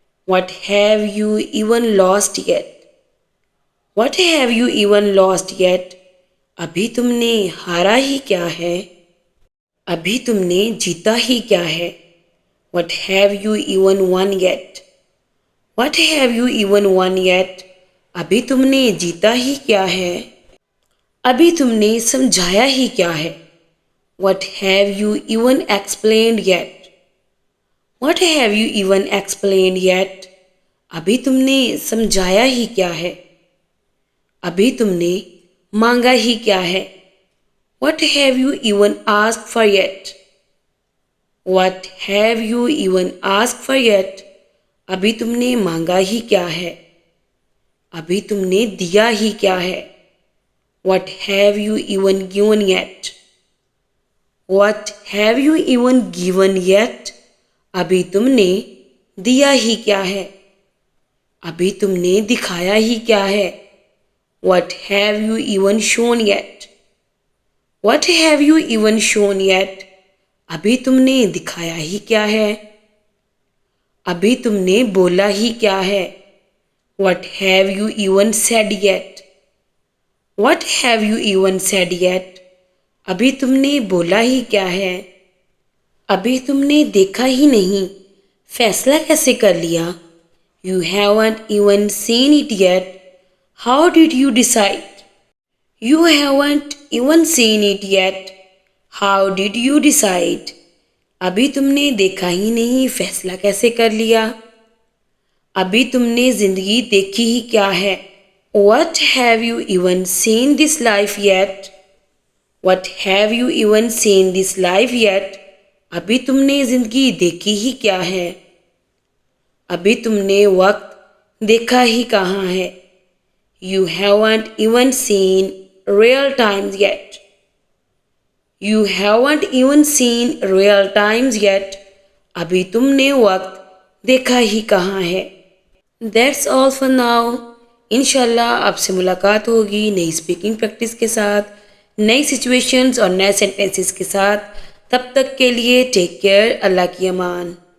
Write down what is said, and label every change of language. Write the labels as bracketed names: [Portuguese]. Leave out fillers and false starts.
[English] What have you even lost yet? What have you even lost yet? [Hindi] अभी तुमने हारा ही क्या है? अभी तुमने जीता ही क्या है? [English] What have you even won yet? What have you even won yet? [Hindi] अभी तुमने जीता ही क्या है? अभी तुमने समझाया ही क्या है? [English] What have you even explained yet? What have you even explained yet? [Hindi] अभी तुमने समझाया ही क्या है? अभी तुमने मांगा ही क्या है? [English] What have you even asked for yet? What have you even asked for yet? [Hindi] अभी तुमने मांगा ही क्या है? अभी तुमने दिया ही क्या है? [English] What have you even given yet? What have you even given yet? [Hindi] अभी तुमने दिया ही क्या है? अभी तुमने दिखाया ही क्या है? [English] What have you even shown yet? What have you even shown yet? [Hindi] अभी तुमने दिखाया ही क्या है? अभी तुमने बोला ही क्या है? [English] What have you even said yet? What have you even said yet? [Hindi] अभी तुमने बोला ही क्या है? अभी तुमने देखा ही नहीं, फैसला कैसे कर लिया? [English] You haven't even seen it yet. How did you decide? You haven't even seen it yet. How did you decide? [Hindi] अभी तुमने देखा ही नहीं, फैसला कैसे कर लिया? अभी तुमने जिंदगी देखी ही क्या है? [English] What have you even seen this life yet? What have you even seen this life yet? [Hindi] अभी तुमने जिंदगी देखी ही क्या है? अभी तुमने वक्त देखा ही कहाँ है? [English] You haven't even seen real times yet. You haven't even seen real times yet. [Hindi] अभी तुमने वक्त देखा ही कहाँ है? [English] That's all for now. [Hindi] इंशाल्लाह आपसे मुलाकात होगी नई स्पीकिंग प्रैक्टिस के साथ, नई सिचुएशंस और नए सेंटेंसेस के साथ। तब तक के लिए [English] take care, [Hindi] अल्लाह की अमान।